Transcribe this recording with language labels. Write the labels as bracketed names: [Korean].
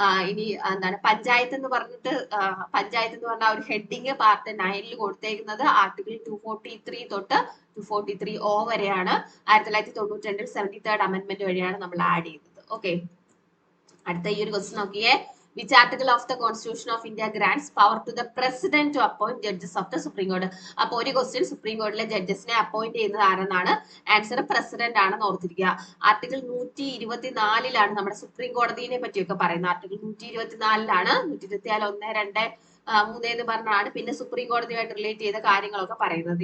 [Malayalam] ഇനി എന്താണ് പഞ്ചായത്ത് എന്ന് പറഞ്ഞിട്ട് പഞ്ചായത്ത് എന്ന് പറഞ്ഞ ഒരു ഹെഡിങ് പാർട്ട് 9 കൊടുത്തേക്കുന്നത് ആർട്ടിക്കിൾ 243 തൊട്ട് 243 വരെയാണ്. 1992 73rd അമെന്റ്മെന്റ് വഴിയാണ് നമ്മൾ ആഡ് ചെയ്തത്. ഓക്കെ, അടുത്ത ഈ ഒരു ക്വസ്റ്റ്യൻ നോക്കിയേ. [English] Which article of the Constitution of India grants power to the President to appoint judges of the Supreme Court? [Malayalam] അപ്പോൾ ഒരു ക്വസ്റ്റ്യൻ സുപ്രീം കോടതിയിലെ ജഡ്ജസിനെ അപ്പോയിന്റ് ചെയ്യുന്നത് ആരെന്നാണ്, ആൻസർ പ്രസിഡന്റ് ആണെന്ന് ഓർത്തിരിക്കുക. ആർട്ടിക്കിൾ 124ലാണ് നമ്മുടെ സുപ്രീം കോടതിയെ പറ്റിയൊക്കെ പറയുന്നത്. ആർട്ടിക്കിൾ 124ലാണ് 124 1, 2, 3 എന്ന് പറഞ്ഞാണ് പിന്നെ സുപ്രീം കോടതിയുമായിട്ട് റിലേറ്റ് ചെയ്ത കാര്യങ്ങളൊക്കെ പറയുന്നത്.